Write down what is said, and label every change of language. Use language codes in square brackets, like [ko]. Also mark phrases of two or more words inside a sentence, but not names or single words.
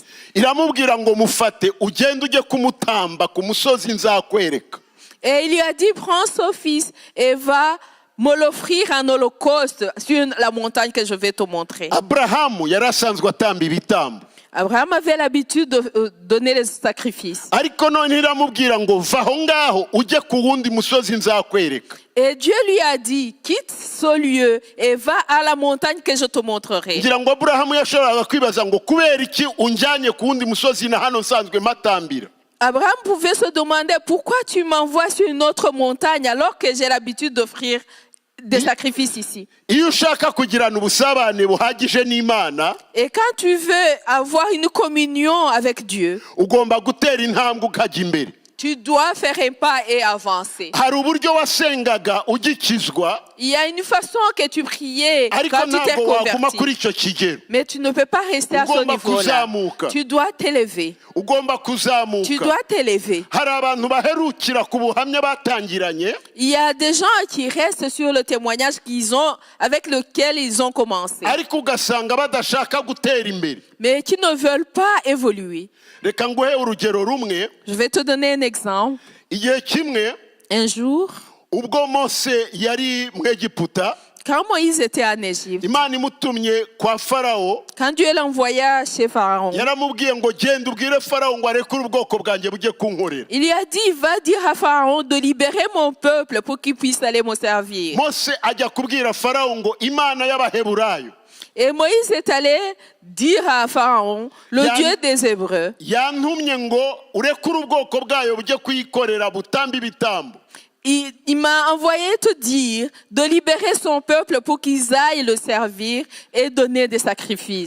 [rw] Iramubwira ngo mufate ugende ujye kumutamba ku musozi nzakwereka. [fr] Et il lui a dit, prends ce fils et va me l'offrir en holocauste sur la montagne que je vais te montrer. [rw] Aburahamu yari asanzwe atamba ibitambo. [fr] Abraham avait l'habitude de donner les sacrifices. [rw] ariko none iramubwira ngo va aho ngaho ujye ku wundi musozi nzakwereka. [fr] Et Dieu lui a dit, quitte ce lieu et va à la montagne que je te montrerai. [rw] ngira ngo Aburahamu yashoboraga kwibaza ngo kubera iki unjyanye ku wundi musozi na hano nsanzwe matambira. [fr] Abraham pouvait se demander pourquoi tu m'envoies sur une autre montagne alors que j'ai l'habitude d'offrir des sacrifices ici. [rw] Iyo ushaka kugirana ubusabane buhagije n'Imana, [fr] Et quand tu veux avoir une communion avec Dieu, [rw] ugomba gutera intambwe ukajya imbere. [fr] tu dois faire un pas et avancer. [rw] Hari uburyo wasengaga ugikizwa, [fr] Il y a une façon que tu priais [rw] ariko [fr] quand tu t'es [rw] ntabwo waguma kuri [fr] converti. [rw] icyo kigero. [fr] Mais tu ne peux pas rester à ce [rw] Ugomba [fr] niveau-là. [rw] kuzamuka. [fr] Tu dois t'élever. [rw] Ugomba [fr] Tu [rw] kuzamuka. [fr] dois t'élever. [rw] Hari abantu baherukira ku buhamya batangiranye, [fr] Il y a des gens qui restent sur le témoignage avec lequel ils ont commencé, [rw] ariko ugasanga badashaka gutera imbere. [fr] mais qui ne veulent pas évoluer. [rw] Reka nguhe urugero rumwe. [fr] Je vais te donner un exemple. [rw] Igihe kimwe [fr] Un jour, [rw] ubwo Mose yari mu Egiputa, [fr] quand Moïse était en Égypte, [rw] Imana imutumye kwa Farawo, [fr] quand Dieu l'envoya chez Pharaon, [rw] yaramubwiye ngo genda ubwire Farawo ngo arekure ubwoko bwanjye bujye kunkorera. [fr] il lui a dit, va dire à Pharaon de libérer mon peuple pour qu'il puisse aller me servir. [rw] Mose ajya kubwira Farawo ngo Imana y'Abaheburayo [fr] Et Moïse est allé dire à Pharaon, le Yann- Dieu des Hébreux, [rw] yantumye ngo urekure ubwoko bwayo bujye kuyikorera butamba ibitambo. [fr] il m'a envoyé te dire de libérer son peuple pour qu'ils aillent le servir et donner des sacrifices.